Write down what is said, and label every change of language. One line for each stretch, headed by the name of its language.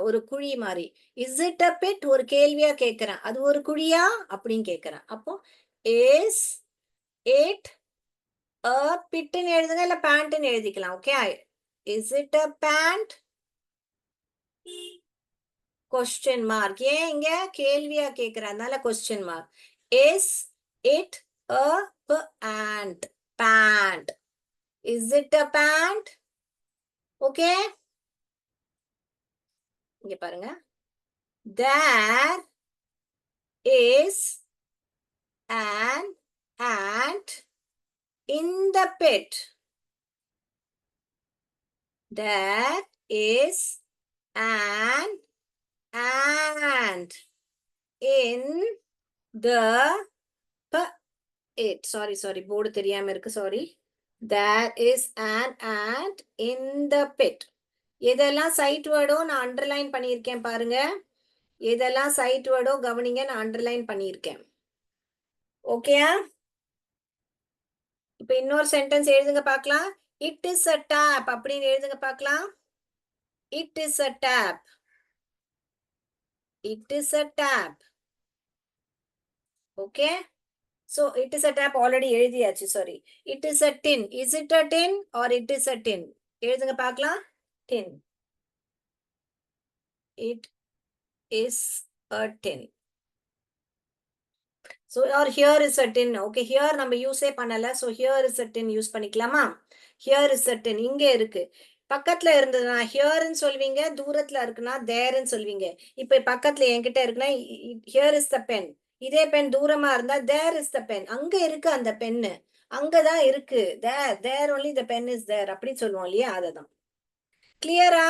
Tamil: ஒரு குழி மாதிரி.
English: Is it a pit?
Tamil: ஒரு கேள்வியா கேட்கிறேன். அது ஒரு குழியா அப்படின்னு கேட்கிறேன். அப்போ
English: is it a pit
Tamil: ன்னு எழுதுங்க இல்ல பேண்ட்னு எழுதிக்கலாம்.
English: Okay, is it a pant?
Tamil: Question mark. ஏன் இங்க கேள்வியா கேக்குறதுனால question mark.
English: is it a pant? pant. is it a pant? Okay,
Tamil: இங்க பாருங்க.
English: there is an ant in the pit. there is an ant in the pit.
Tamil: sorry board தெரியாம இருக்கு, sorry.
English: there is an ant in the pit.
Tamil: எதெல்லாம் side வேர்டோ நான் underline பண்ணியிருக்கேன் பாருங்க. எதெல்லாம் side வேர்டோ கவனிங்க, நான் அண்டர்லைன் பண்ணியிருக்கேன். ஓகேயா? இப்ப இன்னொரு சென்டென்ஸ் எழுதுங்க பார்க்கலாம்.
English: it is a tap
Tamil: அப்படின்னு எழுதுங்க பார்க்கலாம்.
English: It is a tap. It is a tap. Okay, so it is a tap already எழுதியாச்சு, sorry. it is a tin. is it a tin or it is a tin?
Tamil: எழுதுங்க பார்க்கலாம்.
English: tin. it is a tin. so or here is a tin. okay, here
Tamil: நம்ம யூஸே பண்ணல,
English: so here is a tin
Tamil: use பண்ணிக்கலாமா?
English: here is a tin
Tamil: இங்க இருக்கு. பக்கத்துல இருந்ததுன்னா ஹியர்ன்னு சொல்வீங்க, தூரத்துல இருக்குன்னா தேர்ன்னு சொல்வீங்க. இப்ப பக்கத்துல என்கிட்ட இருக்குன்னா
English: Here is the pen.
Tamil: இதே பென் தூரமா இருந்தா
English: There is the pen.
Tamil: அங்க இருக்கு அந்த பென்னு, அங்கதான் இருக்கு.
English: there only the pen is there
Tamil: அப்படி சொல்லுவோம் இல்லையா, அததான். கிளியரா?